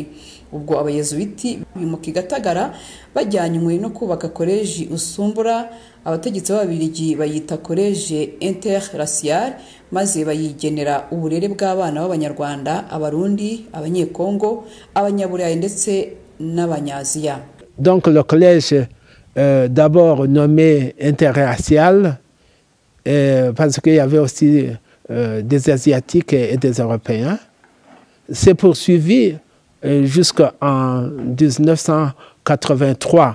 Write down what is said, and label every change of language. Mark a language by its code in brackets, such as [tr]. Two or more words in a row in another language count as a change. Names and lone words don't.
[rw] Ubwo abayezuwiti bimuka igatagara bajyanywe no kubaka koleji Usumbura, abategetsi b'Ababiligi bayita koleji interracial, maze bayigenera uburere bw'abana b'Abanyarwanda, Abarundi, Abanyekongo, Abanyaburayi ndetse n'Abanyaziya. [fr] Donc le collège d'abord nommé interracial parce qu'il y avait aussi des Asiatiques et des Européens, s'est poursuivi jusqu'en 1983.